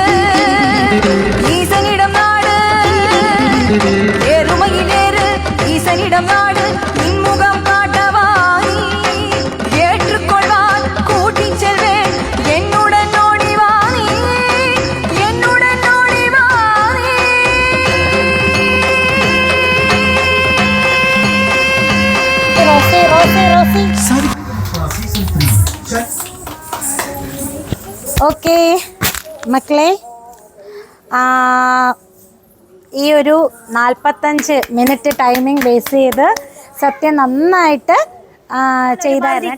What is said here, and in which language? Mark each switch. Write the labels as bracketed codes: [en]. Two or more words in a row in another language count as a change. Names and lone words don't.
[ta] ஈசனிடம் நாடு ஏறுமையிலேறு ஈசனிடம் நாடு இன்முகம் காட்டவானி ஏற்றுக்கொள்வான் கூட்டிச் செல்வேன் என்னுடன் ஓடிவானி என்னுடன் ஓடிவானி [ml] ഓക്കെ മക്കളെ, ഈ ഒരു 45 [en] minute timing base [ml] ചെയ്ത് സത്യം നന്നായിട്ട് ചെയ്തായിരുന്നു.